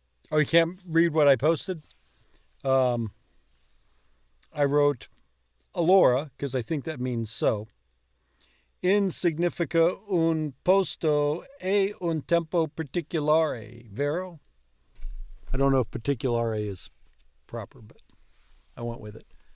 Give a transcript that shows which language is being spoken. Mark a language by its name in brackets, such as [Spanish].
[English] Oh, you can't read what I posted? I wrote allora, because I think that means so. [Italian] In significa un posto e un tempo particolare, vero? [English] I don't know if particolare is proper, but I went with it.